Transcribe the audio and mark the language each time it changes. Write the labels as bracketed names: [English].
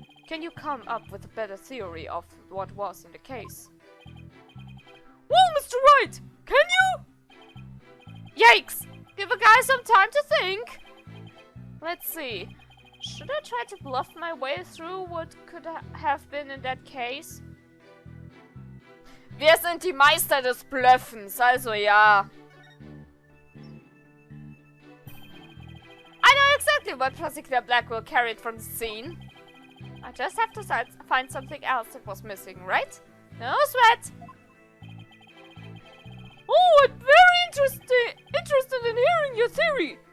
[English] Can you come up with a better theory of what was in the case? Well, Mr. Wright, can you? Yikes! Give a guy some time to think. Let's see. Should I try to bluff my way through what could have been in that case? [German] Wir sind die Meister des Bluffens, also ja. [English] I know exactly what Prosecutor Blackquill carried from the scene. I just have to find something else that was missing, right? No sweat! Oh, I'm very interested in hearing your theory.